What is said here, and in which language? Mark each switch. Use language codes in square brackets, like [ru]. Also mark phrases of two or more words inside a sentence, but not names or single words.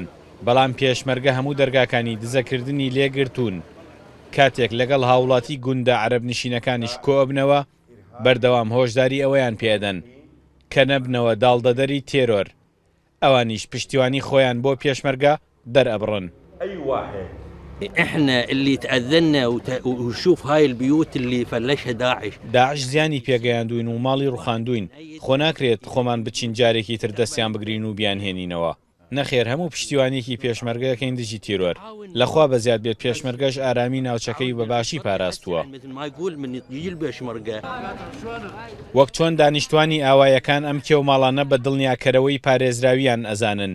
[ckb] بەڵام پێشمەرگە هەموو دەرگاکانی دزەکردنی لێگرتوون. کاتێک لەگەڵ هاوڵاتی گوندە عەرەب نشینەکانیش کۆبنەوە بەردەوام هۆشداری ئەوەیان پێدەن کە نەبنەوە داڵدەدەری تێرۆر. ئەوانیش پشتیوانی خۆیان بۆ پێشمەرگە دەرئەبڕن. [ar] احنا اللي تأذنا وشوف هاي البيوت اللي فلشها [ckb] داعش زیانی پێگەیاندوین و ماڵی ڕوخاندوین. خۆ ناکرێت خۆمان بچین جارێکی تر دەستیان بگرین و بیان هێنینەوە. نەخێر هەموو پشتیوانێکی پێشمەرگەکەین دژی تیرۆر. لەخوا بەزیاد بێت پێشمەرگەش ئارامی ناوچەکەی بەباشی پاراستووە. وەک چۆن دانیشتوانی ئاوایەکان ئەم کێوماڵانە بە دڵنیاکەرەوەی پارێزراویان ئەزانن.